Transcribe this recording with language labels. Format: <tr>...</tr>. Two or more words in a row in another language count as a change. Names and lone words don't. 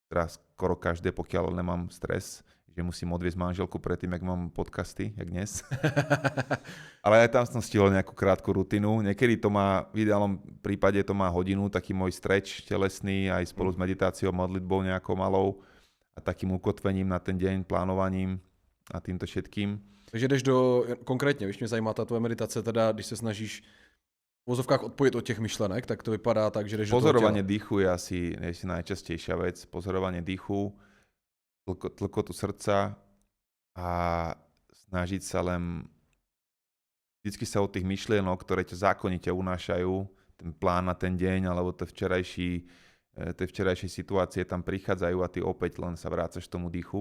<sk>Teraz skoro každé, pokiaľ nemám stres, že musím odviesť manželku predtým, jak mám podcasty, jak dnes. Ale aj tam som stihol nejakú krátku rutinu. Niekedy to má, v ideálnom prípade to má hodinu, taký môj stretch telesný, aj spolu s meditáciou, modlitbou nejakou malou a takým ukotvením na ten deň, plánovaním a týmto všetkým.</sk> <cs>Takže jdeš konkrétně, víš, mě zajímá ta tvoje meditace, teda když se snažíš v vozovkách odpojit od těch myšlenek, tak to vypadá tak, že jdeš do toho</cs> <sk>Pozorovanie</sk> <cs>těla.</cs> <sk>dýchu je asi najčastejšia vec. Pozorovanie dýchu, tlkotu srdca a snažiť sa len vždycky sa od tých myšlienok, ktoré ťa zákonite unášajú, ten plán na ten deň alebo tie včerajšie situácie tam prichádzajú a ty opäť len sa vrácaš tomu dýchu.</sk>